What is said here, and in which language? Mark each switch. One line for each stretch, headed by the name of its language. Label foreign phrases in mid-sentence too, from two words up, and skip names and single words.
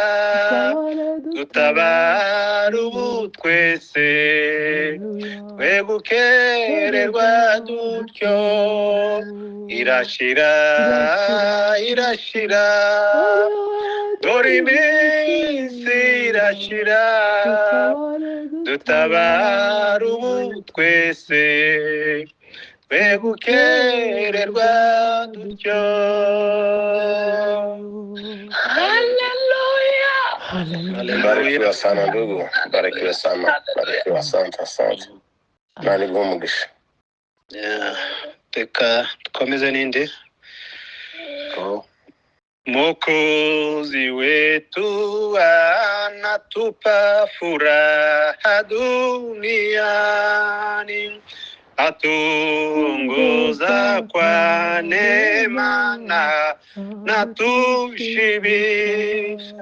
Kinyarwanda: dutabara ubu twese twe gukererwa dutyo irashira irashira dore iminsi irashira dutabara ubu twese twe gukererwa dutyo. Haleluya.
Swahili: Barikiwa sana ndugu, barikiwa sana, barikiwa sana, asante.
Kinyarwanda: Nani bwumugisha.
Swahili: Teka tukomeze ninde? Mwokozi wetu anatupa furaha duniani, atuongoza kwa neema na tushibisha.